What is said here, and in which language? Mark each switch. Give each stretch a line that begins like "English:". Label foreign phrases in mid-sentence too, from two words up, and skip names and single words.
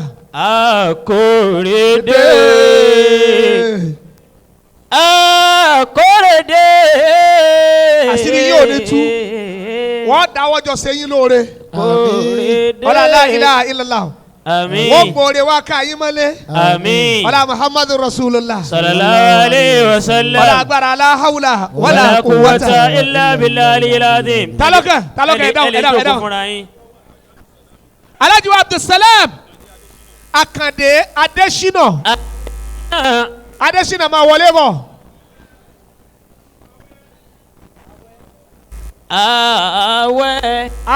Yoruba: Akóredé. Akóredé. àṣírí yóò ní tú wọ́n dáwọ́ jọ sẹ́yìn lóore. Akóredé.
Arabic: ọlá لا إله إلا الله.
Yoruba: àmín. wọ́n gbòòrè wá ká yín mọ́lẹ̀. àmín.
Arabic: ọlá محمد رسول الله. صلى الله عليه وسلم.
Yoruba: ọlá agbára
Arabic: لا حول ولا قوة إلا بالله العظيم.
Yoruba: talọ́kẹ́ ẹ̀dáwọ̀ ẹ̀dáwọ̀. fúnra yín. Alhaji Abdulsalam Akande Adesina Adesina máa wọlé bọ̀. àwẹ̀.